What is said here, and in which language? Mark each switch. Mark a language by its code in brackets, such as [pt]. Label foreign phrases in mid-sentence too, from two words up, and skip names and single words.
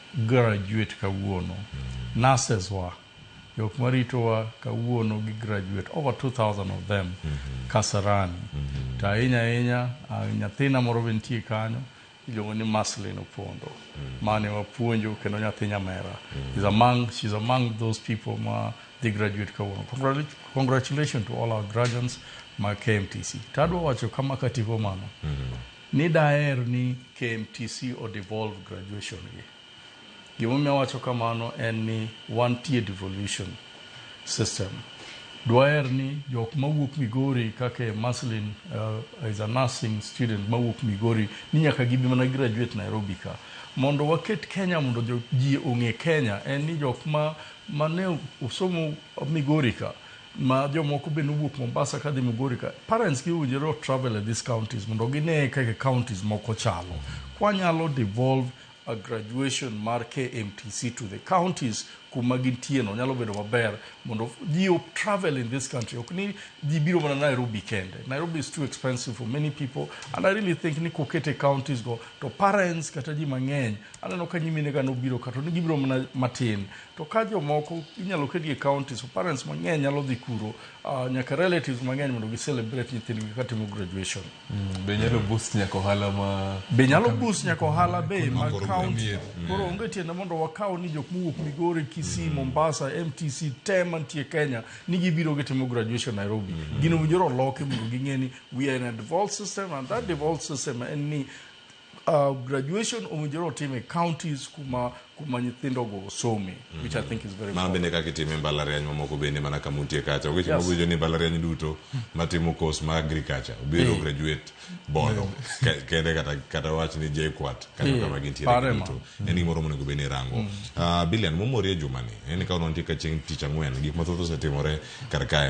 [luo] graduate kawuono. Nurses wa jok marito wa kawuono gi graduate [en] over 2,000 of them [luo] Kasarani. Ta ahinya nyathina moro bentie kanyo iluongo ni Maslin Opondo. Mane wapuonjo kendo nyathi nyamera. [en] She's among those people ma they graduate kawuono. Congratulations to all our graduates ma KMTC. [luo] Tadwa wacho kama kativo mano. Ni daer ni KMTC o [en] devolve graduation [luo] gi. Gimomiyo wacho kamano en ni wantie [en] devolution system. [luo] Dwaer ni jok mawuok Migori kake Maslin [en] is a nursing student [luo] mawuok Migori ni nyaka gibi mana graduate Nairobi ka. Mondo waket Kenya mondo ji ong'e Kenya en ni jok ma ne usomo Migori ka ma jomoko be nowuok Mombasa kadhi Migori ka. Parents gi owinjore [en] travel at these counties [luo] mondo gine kake counties moko chalo. Kwanyalo [en] devolve a graduation [luo] mar KMTC [en] to the counties [luo] kuma gintie no nyalo bedo maber mondo ji [en] travel in this country. [luo] Ok ni ji biro mana Nairobi kende. [en] Nairobi is too expensive for many people, and I really think [luo] ni kokete counties go to parents kata ji mang'eny aneno ka nyimine ga no biro kato ni gibiro mana matin to ka jomoko inyalo ketgi [en] counties so parents [luo] mang'eny nyalo dhi kuro nyaka relatives mang'eny mondo gi celebrate nyithindgi katimo graduation. Be nyalo boost nyako hala ma ma county. Koro onge tiende mondo wakaw ni jok mowuok Migori, Kisii, Mombasa, MTC mantie Kenya ni gibiro gitimo graduation Nairobi. Gino owinjore loke mondo ging'e ni [en] we are in a devolved system, [luo] and that devolved system en ni graduation owinjore otime counties kuma nyithindo go some, [en] which I think is very important. [luo] Bende kaka itime mbalariany mamoko bende mana kamuntie kacha. Weche mabujo ni mbalariany duto matimo course ma agriculture obiro graduate bono kende kata wach ni JKUAT kama gintiere duto. Eni moro monego bene rango. Billion momori e jumani. Eni ka unontie ka chieng' tich ang'wen gik mathoth osetimore kar kae.